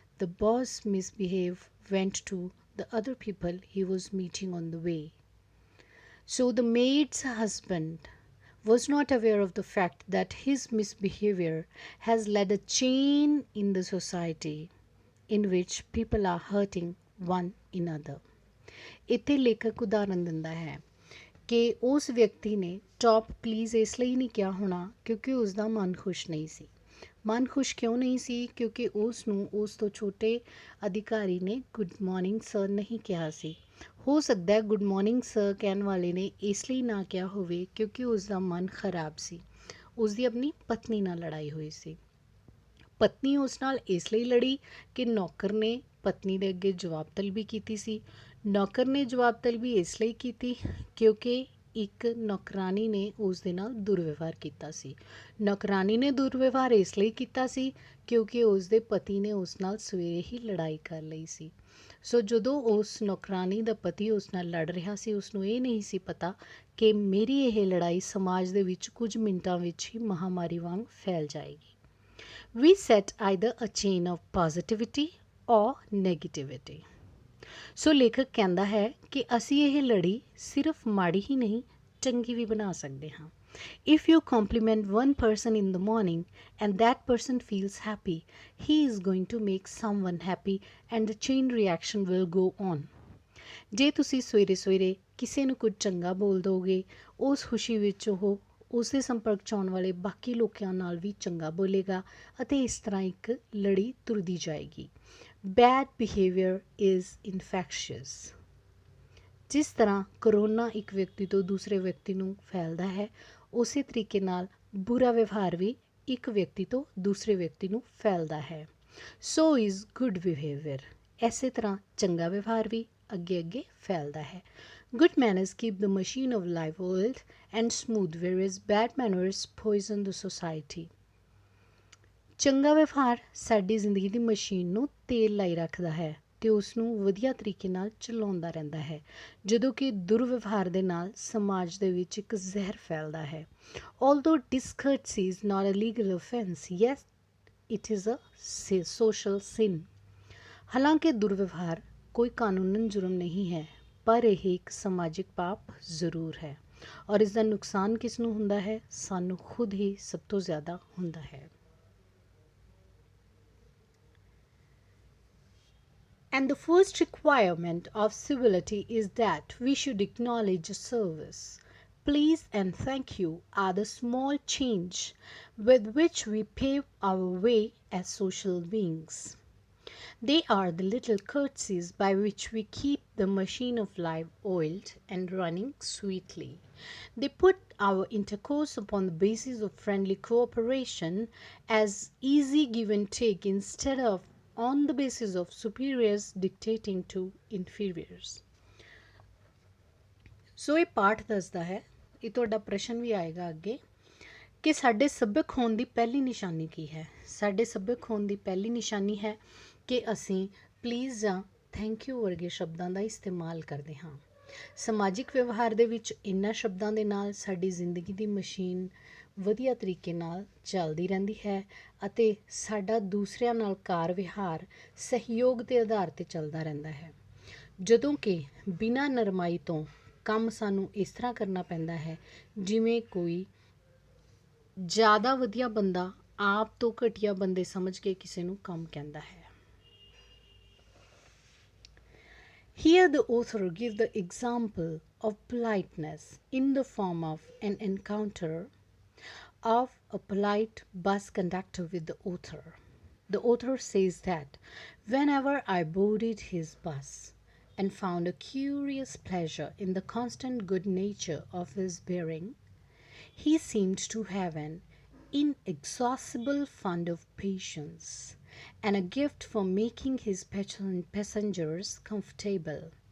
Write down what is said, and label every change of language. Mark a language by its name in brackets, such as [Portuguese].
[English] The boss misbehave went to the other people he was meeting on the way. So the maid's husband was not aware of the fact that his misbehavior has led a chain in the society in which people are hurting one another. [Punjabi] ਇੱਥੇ ਲੇਖਕ ਉਦਾਹਰਨ ਦਿੰਦਾ ਹੈ ਕਿ ਉਸ ਵਿਅਕਤੀ ਨੇ top please ਇਸ ਲਈ ਨਹੀਂ ਕਿਹਾ ਹੋਣਾ ਕਿਉਂਕਿ ਉਸ ਦਾ ਮਨ ਖੁਸ਼ ਨਹੀਂ ਸੀ। ਮਨ ਖੁਸ਼ ਕਿਉਂ ਨਹੀਂ ਸੀ? ਕਿਉਂਕਿ ਉਸ ਨੂੰ ਉਸ ਤੋਂ ਛੋਟੇ ਅਧਿਕਾਰੀ ਨੇ [English] good morning sir [Punjabi] ਨਹੀਂ ਕਿਹਾ ਸੀ। ਹੋ ਸਕਦਾ ਹੈ [English] good morning sir [Punjabi] ਕਹਿਣ ਵਾਲੇ ਨੇ ਇਸ ਲਈ ਨਾ ਕਿਹਾ ਹੋਵੇ ਕਿਉਂਕਿ ਉਸ ਦਾ ਮਨ ਖਰਾਬ ਸੀ। ਉਸ ਦੀ ਆਪਣੀ ਪਤਨੀ ਨਾਲ ਲੜਾਈ ਹੋਈ ਸੀ। ਪਤਨੀ ਉਸ ਨਾਲ ਇਸ ਲਈ ਲੜੀ ਕਿ ਨੌਕਰ ਨੇ ਪਤਨੀ ਦੇ ਅੱਗੇ ਜਵਾਬ ਤਲਬੀ ਕੀਤੀ ਸੀ। ਨੌਕਰ ਨੇ ਜਵਾਬ ਤਲਬੀ ਇਸ ਲਈ ਕੀਤੀ ਕਿਉਂਕਿ ਇੱਕ ਨੌਕਰਾਨੀ ਨੇ ਉਸ ਦੇ ਨਾਲ ਦੁਰਵਿਵਹਾਰ ਕੀਤਾ ਸੀ। ਨੌਕਰਾਨੀ ਨੇ ਦੁਰਵਿਵਹਾਰ ਇਸ ਲਈ ਕੀਤਾ ਸੀ ਕਿਉਂਕਿ ਉਸ ਦੇ ਪਤੀ ਨੇ ਉਸ ਨਾਲ ਸਵੇਰੇ ਹੀ ਲੜਾਈ ਕਰ ਲਈ ਸੀ। ਸੋ ਜਦੋਂ ਉਸ ਨੌਕਰਾਨੀ ਦਾ ਪਤੀ ਉਸ ਨਾਲ ਲੜ ਰਿਹਾ ਸੀ, ਉਸਨੂੰ ਇਹ ਨਹੀਂ ਸੀ ਪਤਾ ਕਿ ਮੇਰੀ ਇਹ ਲੜਾਈ ਸਮਾਜ ਦੇ ਵਿੱਚ ਕੁਝ ਮਿੰਟਾਂ ਵਿੱਚ ਹੀ ਮਹਾਮਾਰੀ ਵਾਂਗ ਫੈਲ ਜਾਏਗੀ। [English] We set either a chain of positivity or negativity. [Punjabi] ਸੋ ਲੇਖਕ ਕਹਿੰਦਾ ਹੈ ਕਿ ਅਸੀਂ ਇਹ ਲੜੀ ਸਿਰਫ ਮਾੜੀ ਹੀ ਨਹੀਂ ਚੰਗੀ ਵੀ ਬਣਾ ਸਕਦੇ ਹਾਂ। [English] If you compliment one person in the morning and that person feels happy, he is going to make someone happy and the chain reaction will go on. [Punjabi] ਜੇ ਤੁਸੀਂ ਸਵੇਰੇ ਸਵੇਰੇ ਕਿਸੇ ਨੂੰ ਕੁਝ ਚੰਗਾ ਬੋਲ ਦੋਗੇ, ਉਸ ਖੁਸ਼ੀ ਵਿੱਚ ਉਹ ਉਸ ਦੇ ਸੰਪਰਕ 'ਚ ਆਉਣ ਵਾਲੇ ਬਾਕੀ ਲੋਕਾਂ ਨਾਲ ਵੀ ਚੰਗਾ ਬੋਲੇਗਾ ਅਤੇ ਇਸ ਤਰ੍ਹਾਂ ਇੱਕ ਲੜੀ ਤੁਰਦੀ ਜਾਏਗੀ। [English] Bad behaviour is infectious. [Punjabi] ਜਿਸ ਤਰ੍ਹਾਂ ਕਰੋਨਾ ਇੱਕ ਵਿਅਕਤੀ ਤੋਂ ਦੂਸਰੇ ਵਿਅਕਤੀ ਨੂੰ ਫੈਲਦਾ ਹੈ, ਉਸੇ ਤਰੀਕੇ ਨਾਲ ਬੁਰਾ ਵਿਵਹਾਰ ਵੀ ਇੱਕ ਵਿਅਕਤੀ ਤੋਂ ਦੂਸਰੇ ਵਿਅਕਤੀ ਨੂੰ ਫੈਲਦਾ ਹੈ। [English] So is good behaviour. [Punjabi] ਇਸੇ ਤਰ੍ਹਾਂ ਚੰਗਾ ਵਿਵਹਾਰ ਵੀ ਅੱਗੇ ਅੱਗੇ ਫੈਲਦਾ ਹੈ। [English] Good manners keep the machine of life oiled and smooth whereas bad manners poison the society। [Punjabi] ਚੰਗਾ ਵਿਵਹਾਰ ਸਾਡੀ ਜ਼ਿੰਦਗੀ ਦੀ ਮਸ਼ੀਨ ਨੂੰ ਤੇਲ ਲਾਈ ਰੱਖਦਾ ਹੈ ਅਤੇ ਉਸ ਨੂੰ ਵਧੀਆ ਤਰੀਕੇ ਨਾਲ ਚਲਾਉਂਦਾ ਰਹਿੰਦਾ ਹੈ, ਜਦੋਂ ਕਿ ਦੁਰਵਿਵਹਾਰ ਦੇ ਨਾਲ ਸਮਾਜ ਦੇ ਵਿੱਚ ਇੱਕ ਜ਼ਹਿਰ ਫੈਲਦਾ ਹੈ। [English] Although discourtesy is not a legal offense, yes, it is a social sin। [Punjabi] ਹਾਲਾਂਕਿ ਦੁਰਵਿਵਹਾਰ ਕੋਈ ਕਾਨੂੰਨਨ ਜੁਰਮ ਨਹੀਂ ਹੈ, ਪਰ ਇਹ ਇੱਕ ਸਮਾਜਿਕ ਪਾਪ ਜ਼ਰੂਰ ਹੈ ਔਰ ਇਸ ਦਾ ਨੁਕਸਾਨ ਕਿਸ ਨੂੰ ਹੁੰਦਾ ਹੈ? ਸਾਨੂੰ ਖੁਦ ਹੀ ਸਭ ਤੋਂ ਜ਼ਿਆਦਾ ਹੁੰਦਾ ਹੈ। [English] And the first requirement of civility is that we should acknowledge a service. Please and thank you are the small change with which we pave our way as social beings. They are the little courtesies by which we keep the machine of life oiled and running sweetly. They put our intercourse upon the basis of friendly cooperation as easy give and take instead of on the basis of superiors dictating to inferiors। [Punjabi] ਸੋ ਇਹ ਪਾਠ ਦੱਸਦਾ ਹੈ, ਇਹ ਤੁਹਾਡਾ ਪ੍ਰਸ਼ਨ ਵੀ ਆਏਗਾ ਅੱਗੇ, ਕਿ ਸਾਡੇ ਸੱਭਿਅਕ ਹੋਣ ਦੀ ਪਹਿਲੀ ਨਿਸ਼ਾਨੀ ਕੀ ਹੈ। ਸਾਡੇ ਸੱਭਿਅਕ ਹੋਣ ਦੀ ਪਹਿਲੀ ਨਿਸ਼ਾਨੀ ਹੈ ਕਿ ਅਸੀਂ ਪਲੀਜ਼ ਜਾਂ ਥੈਂਕ ਯੂ ਵਰਗੇ ਸ਼ਬਦਾਂ ਦਾ ਇਸਤੇਮਾਲ ਕਰਦੇ ਹਾਂ। ਸਮਾਜਿਕ ਵਿਵਹਾਰ ਦੇ ਵਿੱਚ ਇਹਨਾਂ ਸ਼ਬਦਾਂ ਦੇ ਨਾਲ ਸਾਡੀ ਜ਼ਿੰਦਗੀ ਦੀ ਮਸ਼ੀਨ ਵਧੀਆ ਤਰੀਕੇ ਨਾਲ ਚੱਲਦੀ ਰਹਿੰਦੀ ਹੈ ਅਤੇ ਸਾਡਾ ਦੂਸਰਿਆਂ ਨਾਲ ਕਾਰ ਵਿਹਾਰ ਸਹਿਯੋਗ ਦੇ ਆਧਾਰ 'ਤੇ ਚੱਲਦਾ ਰਹਿੰਦਾ ਹੈ, ਜਦੋਂ ਕਿ ਬਿਨਾਂ ਨਰਮਾਈ ਤੋਂ ਕੰਮ ਸਾਨੂੰ ਇਸ ਤਰ੍ਹਾਂ ਕਰਨਾ ਪੈਂਦਾ ਹੈ ਜਿਵੇਂ ਕੋਈ ਜ਼ਿਆਦਾ ਵਧੀਆ ਬੰਦਾ ਆਪ ਤੋਂ ਘਟੀਆ ਬੰਦੇ ਸਮਝ ਕੇ ਕਿਸੇ ਨੂੰ ਕੰਮ ਕਹਿੰਦਾ ਹੈ। [English] Here the author gives the example of politeness in the form of an encounter of a polite bus conductor with the author. The author says that whenever I boarded his bus and found a curious pleasure in the constant good nature of his bearing, he seemed to have an inexhaustible fund of patience and a gift for making his passengers comfortable.